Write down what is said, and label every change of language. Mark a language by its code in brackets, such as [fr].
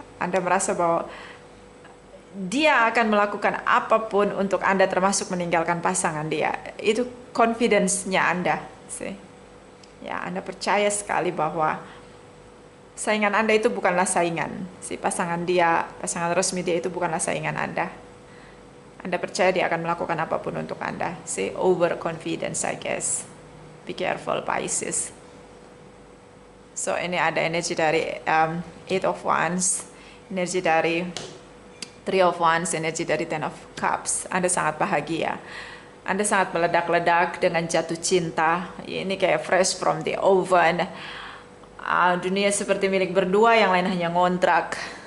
[id] Anda merasa bahwa dia akan melakukan apapun untuk Anda, termasuk meninggalkan pasangan dia. Itu confidence-nya Anda. See? Ya, Anda percaya sekali bahwa saingan Anda itu bukanlah saingan. Si pasangan dia, pasangan resmi dia itu bukanlah saingan Anda. Anda percaya dia akan melakukan apapun untuk Anda. [en] See, overconfidence, I guess. Be careful, Pisces. [id] So, ini ada energi dari Eight of Wands, energi dari Three of Wands, energi dari Ten of Cups. Anda sangat bahagia. Anda sangat meledak-ledak dengan jatuh cinta. Ini kayak [en] fresh from the oven. [id] Dunia seperti milik berdua, yang lain hanya ngontrak.